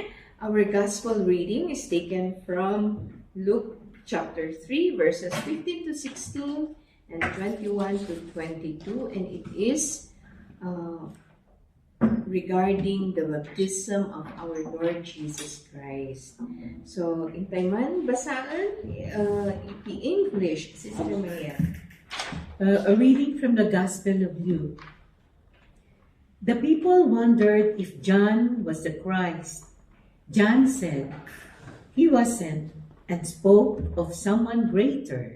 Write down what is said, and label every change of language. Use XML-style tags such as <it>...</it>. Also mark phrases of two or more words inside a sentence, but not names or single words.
<en>Our gospel reading is taken from Luke chapter 3 verses 15 to 16 and 21 to 22, and it is regarding the baptism of our Lord Jesus Christ. So,</en> <ilo>intay man, basaan, i-English, Sister Maria.</ilo> <en>A reading from the Gospel of Luke. The people wondered if John was the Christ. John said, "He wasn't," and spoke of someone greater.</en>